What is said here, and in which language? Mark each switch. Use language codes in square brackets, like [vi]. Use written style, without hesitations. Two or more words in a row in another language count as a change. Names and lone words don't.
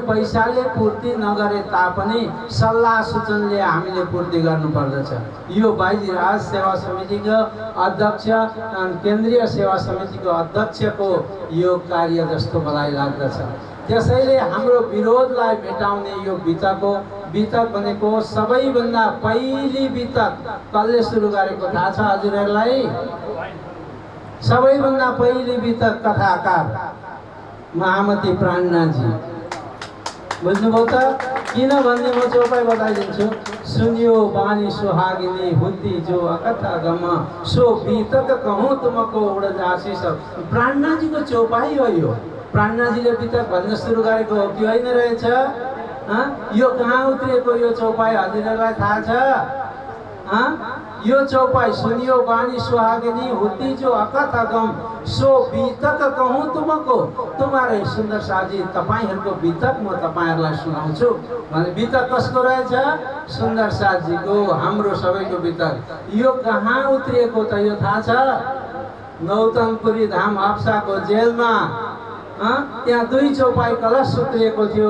[ne] पैसाले पूर्ति नगरे तापनि सल्लाह सूचनले हामीले पूर्ति गर्नुपर्दछ यो बाइजीराज सेवा समितिको अध्यक्ष केन्द्रीय सेवा समितिको अध्यक्षको यो कार्य जस्तो मलाई लाग्दछ त्यसैले हाम्रो विरोधलाई मेटाउने यो वितक भनेको सबैभन्दा पहिली वितक कसले सुरु गरेको थाहा छ हजुरहरूलाई सबैभन्दा पहिली वितक कथाकार महामती प्राणनाथजी बुझ्नुभयो त किनभने म चौपाई बताइदिन्छु [hi] सुनियो बानी सुहागिनी हुती जो अकथा गम सो वितक कहूँ तुमको उडजासी सब [ne] प्राणनाथजीको चौपाई हो यो प्राणनाथजीले वितक भन्न सुरु गरेको हो कि होइन रहेछ यो कहाँ उत्रिएको यो चौपाई हजुरहरूलाई थाहा छ यो चौपाई [hi] सुनियो बानी सुहागिनी हुती जो अकथ गम सो वितक कहूँ तुमको [ne] तुम्हारे सुन्दर साजी तपाईहरुको वितक म तपाईहरुलाई सुनाउँछु भने वितक कसको रहेछ सुन्दर साजीको हाम्रो सबैको वितक यो कहाँ उत्रिएको त यो थाहा छ नौतनपुरी धाम हाप्साको जेलमा त्यहाँ 2 चौपाई कलश उत्रिएको थियो।